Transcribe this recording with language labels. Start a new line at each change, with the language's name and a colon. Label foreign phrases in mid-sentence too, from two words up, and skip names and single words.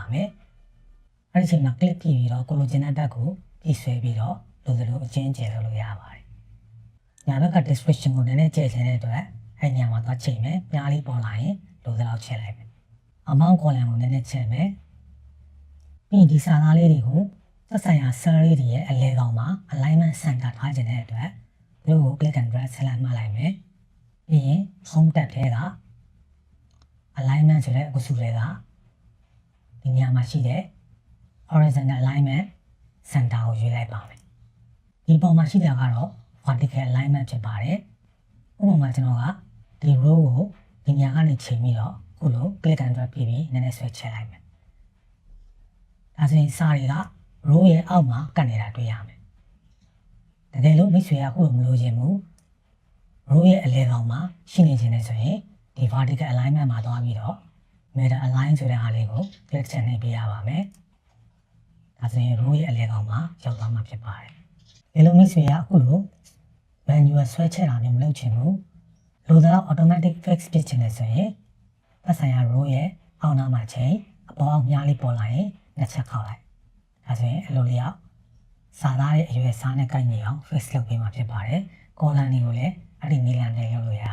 Burmese: မယ်အဲ့ဒီချိန်မှာ click ပြီးတော့ကိုလိုချင်တဲ့ဘက်ကိုပြည့်ဆွဲပြီးတော့လိုသလိုအချင်းကျယ်လုပ်လို့ရပါတယ်ညာဘက်က description ကိုနည်းနည်းကျယ်ချင်တဲ့အတွက်အဲ့ညမှာသွားချိန်မယ်မြားလေးပေါ်လာရင်လိုသလောက်ချိန်လိုက်မယ်
English: amount column
Burmese: ကိုနည်းနည်းချက်မယ်ပြီးရင်ဒီစာသားလေးတွေကိုသက်ဆိုင်ရာ cell လေးတွေရဲ့အလဲကောင်မှာ
English: alignment center
Burmese: ထားခြင်းတဲ့အတွက်ဒီလိုကို
English: click and drag
Burmese: ဆက်လိုက်မှလိုက်မယ်ပြီးရင်
English: home tab
Burmese: ထဲက alignment ဆိုတဲ့အကုစုတွေကဒီနေရာမှာရှိတဲ့
English: horizontal alignment center
Burmese: ကိုရွေးလိုက်ပါမယ်ဒီပုံမှာရှိတာကတော့
English: vertical alignment
Burmese: ဖြစ်ပါတယ်ဥပမာကျွန်တော်ကဒီ row ကိုဒီနေရာကနေချိန်ပြီးတော့ခုလို
English: click and drag
Burmese: ပြီးနည်းနည်းဆွဲချက်လိုက်မယ်ဒါဆိုရင်စာတွေက row ရဲ့အောက်မှာကတ်နေတာတွေ့ရမယ်တကယ်လို့မိတ်ဆွေကခုလိုမလို့ခြင်းဘူး row ရဲ့အလဲကောင်မှာရှိနေခြင်းနဲ့ဆိုရင်ဒီ
English: vertical alignment
Burmese: မှာသွားပြီးတော့
English: middle align
Burmese: ဆိုတဲ့ဟာလေးကို click ချက်နှိပ်ပေးရပါမယ်ဒါဆို ရင် row ရဲ့အလဲကောင်မှာရောက်သွားမှာဖြစ်ပါတယ်ဒီလိုမိတ်ဆွေကခုလို manual ဆွဲချက်တာမျိုးမလုပ်ချင်ဘူးလိုတော့
English: automatic fix
Burmese: ဖြစ်ချင်တယ်ဆိုရင်သက်ဆိုင်ရာ row ရဲ့အောက်နားမှာချိန်အပေါ်အောက်မြားလေးပေါ်လာရင်နှစ်ချက်ခောက်လိုက်ဒါဆိုရင်အလိုလျောက်စာသားရဲ့အရွယ်စားနဲ့ကိုက်ညီအောင် fix လုပ်ပေးမှာဖြစ်ပါတယ် column တွေကိုလည်းအဲ့ဒီနည်းလမ်းနဲ့လုပ်လို့ရ